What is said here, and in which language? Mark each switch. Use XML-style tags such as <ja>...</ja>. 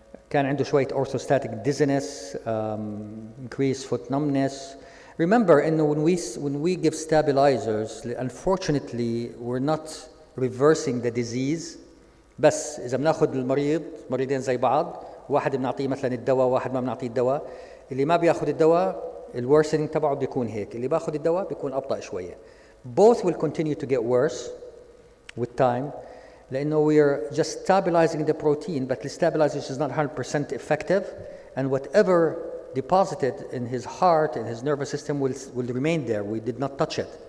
<ar>كان عنده شوية</ar> <en>orthostatic dizziness, increased foot numbness. Remember, when we give stabilizers, unfortunately, we're not reversing the disease.</en> <ar>بس إذا بناخذ المريض مريضين زي بعض، واحد بنعطيه مثلا الدواء، واحد ما بنعطيه الدواء. اللي ما بياخذ الدواء الورسنينج تبعه بيكون هيك، اللي باخذ الدواء بيكون أبطأ شوية.</ar> <en>Both will continue to get worse with time. لأنه we're just stabilizing the protein, but the stabilizer is not 100% effective, and whatever deposited in his heart and his nervous system will remain there. We did not touch it.</en>